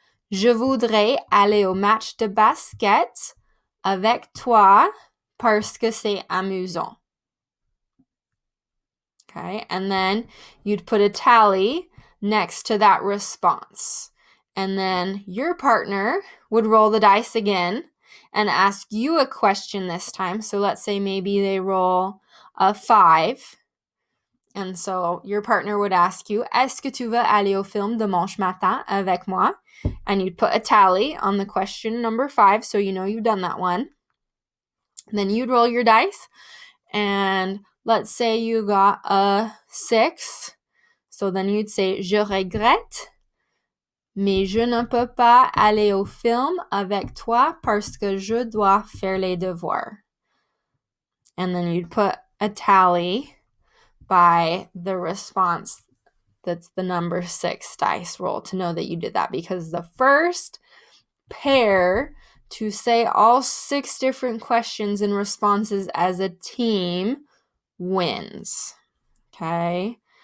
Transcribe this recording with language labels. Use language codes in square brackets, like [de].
[fr] Je voudrais aller au match de basket avec toi parce que c'est amusant. [en] Okay, and then you'd put a tally next to that response. And then your partner would roll the dice again and ask you a question this time. So let's say maybe they roll a 5. And so your partner would ask you, [fr] est-ce que tu veux aller au film dimanche matin avec moi? [en] And you'd put a tally on the question number 5, so you know you've done that one. Then you'd roll your dice, and let's say you got a 6. So then you'd say, [fr] je regrette, mais je ne peux pas aller au film avec toi parce que je dois faire les devoirs. [en] And then you'd put a tally by the response that's the number 6 dice roll to know that you did that, because the first pair to say all 6 different questions and responses as a team wins. Okay?